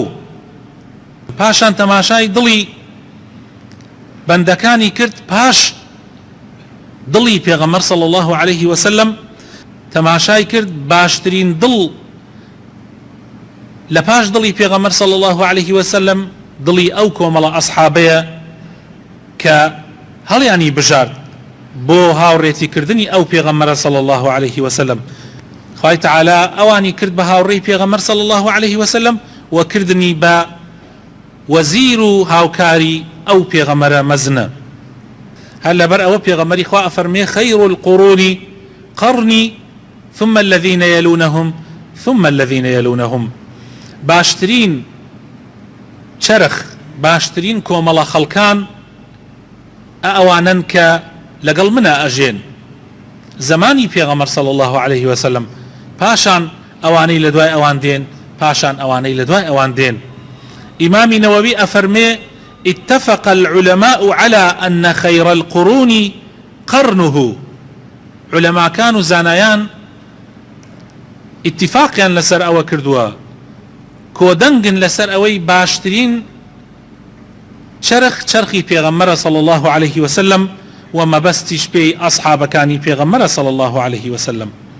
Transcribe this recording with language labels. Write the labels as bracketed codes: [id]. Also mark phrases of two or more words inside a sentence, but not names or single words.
[ckb] پاشان تەماشای دڵی بەندەکانی کرد، پاش دڵی پێغەمبەر [ar] صلی الله عليه وسلم [ckb] تەماشای کرد باشترین دڵ لە پاش دڵی پێغەمبەر [ar] صلی الله عليه وسلم [ckb] دڵی ئەو کۆمەڵە ئەسحابەیە کە هەڵیانی بژارد بۆ هاوڕێتیکردنی ئەو پێغەمبەرە [ar] صلی الله عليه وسلم. [ckb] خوای تعالی ئەوانی کرد بە هاوڕێی پێغەمبەر [ar] صلی الله عليه وسلم [ckb] و کردنی بە وەزیر و هاوکاری ئەو پێغەمبەرە مەزنە. هەر لەبەر ئەوە پێغەمبەری خوا ئەفەرمێ [ar] خەیر القڕون قەڕنی ثم الذين يلونهم ثم الذين يلونهم. [ckb] باشترین چرخ باشترین کۆمەڵە خەڵکان ئەوانن کە لەگەڵ منە ئەژێن زمانی پێغەمبەر [ar] صلی الله عليه وسلم، [ckb] پاشان ئەوانەی لە دوای ئەوان دێن، پاشان ئەوانەی لە دوای ئەوان دێن. ئیمامی نەوەوی ئەفەرمێ [ar] اتفق العلماء على أن خير القرون قرنه. علماء كانوا [ckb] زانایان اتفاقیان لەسەر ئەوە کردووە، کۆدەنگن لەسەر ئەوەی باشترین چرخی پێغەمبەرە [ar] صلی الله عليه وسلم [ckb] و مەبەستیش پێی ئەصحابەکانی پێغەمبەرە [ar] صلی الله عليه وسلم.